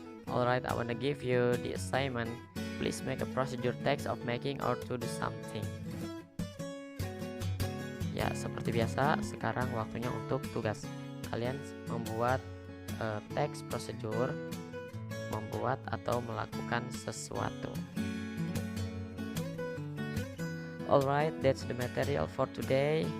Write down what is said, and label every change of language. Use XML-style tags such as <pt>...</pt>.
<en>Alright, I wanna give you the assignment. Please make a procedure text of making or to do something.</en> <id>Ya, seperti biasa, sekarang waktunya untuk tugas. Kalian membuat teks prosedur, membuat atau melakukan sesuatu.</id> <en>Alright, that's the material for today.</en>